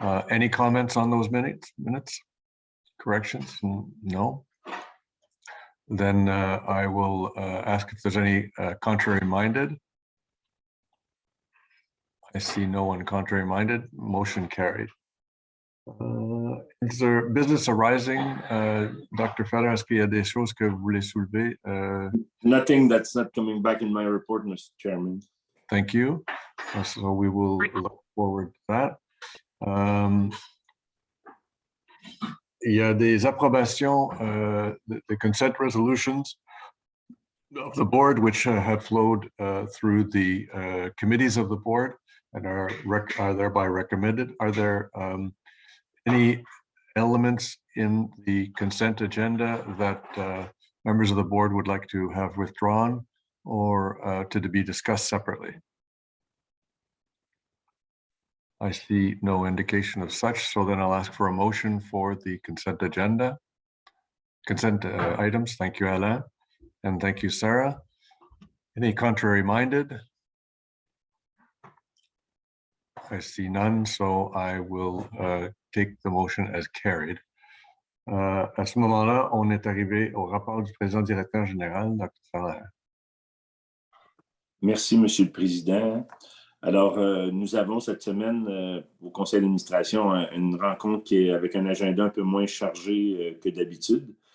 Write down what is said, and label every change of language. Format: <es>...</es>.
<en>Any comments on those minutes? Corrections? No? Then I will ask if there's any contrary-minded. I see no one contrary-minded. Motion carried. Is there business arising? Dr.</en> <fr>Ferrer, est-ce qu'il y a des choses que vous voulez soulever?</fr> <en>Nothing that's not coming back in my report, Mr. Chairman. Thank you. So we will look forward to that.</en> <fr>Il y a des approbations,</fr> <en>the consent resolutions of the board, which have flowed through the committees of the board and are thereby recommended. Are there any elements in the consent agenda that members of the board would like to have withdrawn or to be discussed separately? I see no indication of such, so then I'll ask for a motion for the consent agenda, consent items. Thank you, Alain, and thank you, Sarah. Any contrary minded? I see none, so I will take the motion as carried.</en> <fr>À ce moment-là, on est arrivé au rapport du président directeur général, Dr. Ferrer. Merci, Monsieur le Président. Alors, nous avons cette semaine au conseil d'administration une rencontre qui est avec un agenda un peu moins chargé que d'habitude.</fr>